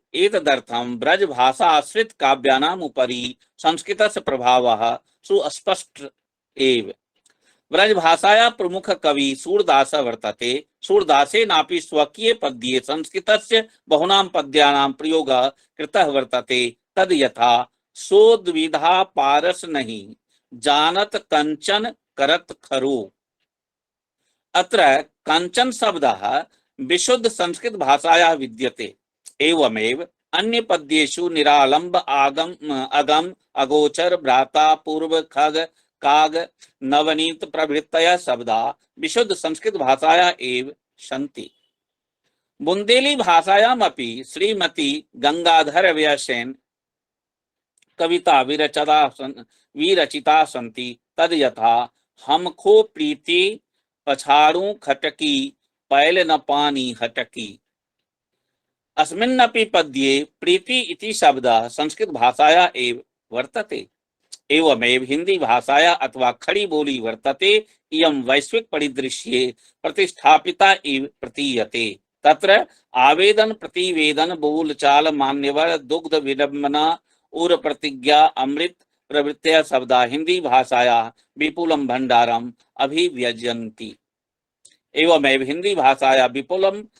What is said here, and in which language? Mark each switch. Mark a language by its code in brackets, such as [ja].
[sa] एतदर्थं ब्रज भाषा आश्रित काव्यानाम् उपरि संस्कृतस्य प्रभावः सुस्पष्ट एव। ब्रज भाषायाः प्रमुख कवि सूरदासः वर्तते। सूरदासेनापि स्वकीय पद्ये संस्कृतस्य बहूनां पद्यानां प्रयोगः कृतः वर्तते। तद् यथा [bra] सोद्विधा पारस नहीं जानत कंचन करत खरो। [sa] अत्र कंचन शब्दः विशुद्ध संस्कृत भाषायाः विद्यते। एवमेव अन्य पद्येषु निरालंब, आगम, अगम, अगोचर, भ्राता, पूर्व, खग, काग, नवनीत प्रभृतयः शब्दाः विशुद्ध संस्कृत भाषायाः एव सन्ति। बुंदेली भाषायामपि श्रीमती गंगाधर व्यासेन कविता विरचिता सन्ति। तद् यथा [bns] हमखो प्रीति पछाड़ू खटकी पैल न पानी हटकी। [sa] अस्मिन्नपि पद्ये प्रीति इति शब्दः संस्कृत भाषायाः एव वर्तते। एवमेव हिंदी भाषायाः अथवा खड़ी बोली वर्तते। इयं वैश्विक परिदृश्ये प्रतिष्ठापिता इव प्रतीयते। तत्र आवेदन, प्रतिवेदन, बोलचाल, मान्यवर, दुग्ध विडंबना, उर प्रतिज्ञा, अमृत प्रभृतयः शब्दाः हिंदी भाषायाः विपुलं भंडारम् अभिव्यजन्ति। एवमेव हिंदी भाषायाः विपुलं